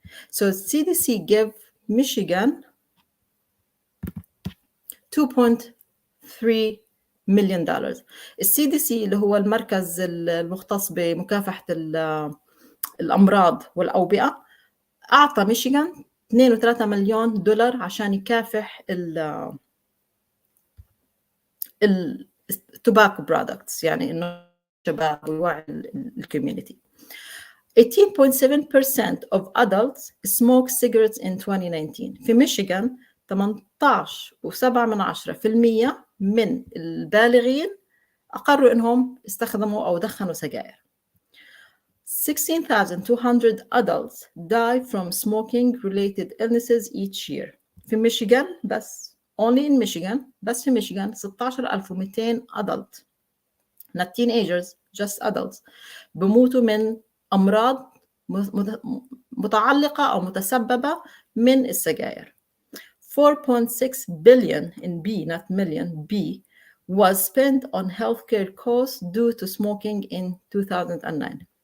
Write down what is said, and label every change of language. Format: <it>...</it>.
<en>So CDC gave Michigan $2.3 million.</en> <ar>الCDC اللي هو المركز المختص بمكافحة الأمراض والأوبئة أعطى ميشيغان $2.3 مليون عشان يكافح</ar> <en>التوباكو برودكتس،</en> <ar>يعني إنه الشباب ويوعي الكوميونتي.</ar> <en>18.7% of adults smoke cigarettes in 2019.</en> <ar>في ميشيغان 18.7% من البالغين أقروا إنهم استخدموا أو دخنوا سجائر.</ar> <en>16,200 adults die from smoking-related illnesses each year.</en> <ar>في ميشيغان بس،</ar> <en>only in Michigan،</en> <ar>بس في ميشيغان 16,200 adult،</ar> <en>not teenagers, just adults،</en> <ar>بموتوا من أمراض متعلقة أو متسببة من السجائر.</ar> <en>4.6 billion in B, not million, B, was spent on healthcare costs due to smoking in 2009.</en>